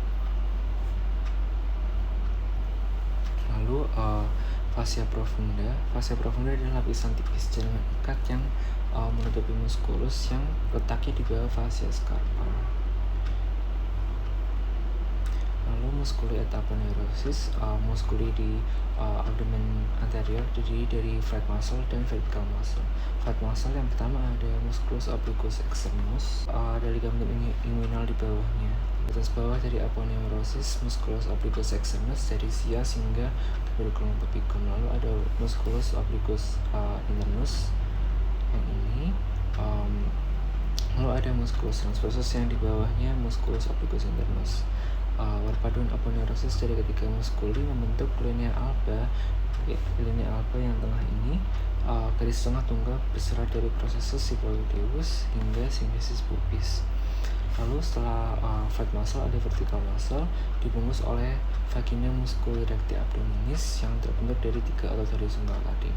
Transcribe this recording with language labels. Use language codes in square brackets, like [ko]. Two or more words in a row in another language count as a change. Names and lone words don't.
[id] Lalu [la] fascia profunda. Fascia profunda [id] adalah lapisan tipis jaringan ikat yang menutupi musculus yang letaknya di bawah [la] fascia scarpa. Lalu musculi et aponeurosis. [id] Muskuli di abdomen anterior terdiri dari [en] flat muscle [id] dan [en] vertical muscle. Flat muscle [id] yang pertama ada [la] musculus obliquus externus, [id] ada [la] ligamentum inguinal [id] di bawahnya. Atas bawah dari aponeurosis, [la] musculus obliquus externus [id] dari sias hingga [la] tuberculum pubicum. [id] Lalu ada [la] musculus obliquus internus [id] yang ini. Lalu ada [la] musculus transversus [id] yang di bawahnya [la] musculus obliquus internus. [id] Perpaduan aponeurosis dari ketiga muskuli membentuk [la] linea alba. Linea alba [id] yang tengah ini garis tengah tunggal berserat dari [la] processus siphoideus [id] hingga [la] symphysis pubis. [id] Lalu setelah [en] flat muscle [id] ada [en] vertical muscle [id] dibungkus oleh [la] vagina musculi recti abdominis [id] yang terbentuk dari tiga otot horizontal tadi.